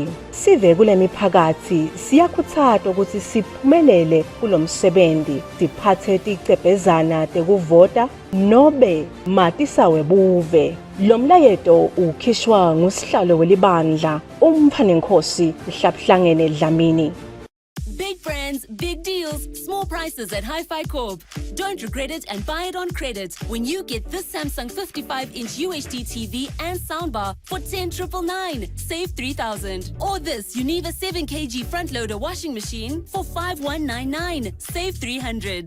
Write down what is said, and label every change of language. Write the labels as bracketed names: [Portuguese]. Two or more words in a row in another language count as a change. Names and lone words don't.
[Swati] Sive kule miphakatsi siyakhutsatwa ukuthi siphumelele kulomsebenzi siphathe ticebhezana tekuvota nobe matisawe buve. Lo mlayeto ukhishwa ngusihlalo welibandla umphanenkosi Hlabuhlangene Dlamini. [English] Big brands, big deals, small prices at Hi-Fi Corp. Don't regret it and buy it on credit when you get this Samsung 55-inch UHD TV and soundbar for $10,999, save $3,000. Or this Univa 7 kg front-loader washing machine for $5,199, save $300.